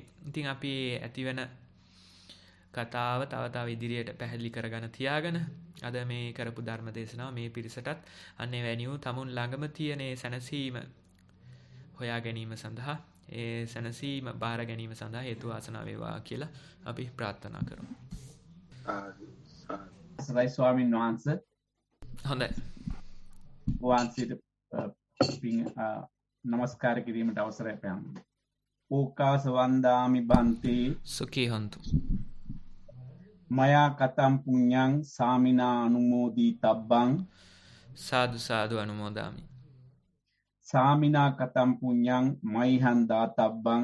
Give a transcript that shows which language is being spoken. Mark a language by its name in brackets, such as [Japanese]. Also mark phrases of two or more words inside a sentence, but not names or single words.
[Sinhala] ඉතින් අපි ඇතිවෙන කතාව තව ඉදිරියට පැහැදිලි කරගෙන තියාගෙන අද මේ කරපු ධර්ම දේශනාව මේ පිරිසටත් අන්නේ වැනි වූ තමුන් ළඟම තියෙන සැනසීම හොයා ගැනීම සඳහා ඒ සැනසීම බාර ගැනීම සඳහා හේතු වාසනා වේවා කියලා අපි ප්‍රාර්ථනා කරමු. සරයි ස්වාමීන් වහන්සේ. හොඳයි. වහන්සේට නමස්කාර කිරීමට අවසරයි පෑම්. [Pali] ඕකාස වන්දාමි බන්තේ සුඛී හොන්තු. මයා කතම් පුඤ්ඤං සාමිනා අනුමෝදී තබ්බං සාදු සාදු අනුමෝදාමි. සාමිනා කතම් පුඤ්ඤං මයිහං දාතබ්බං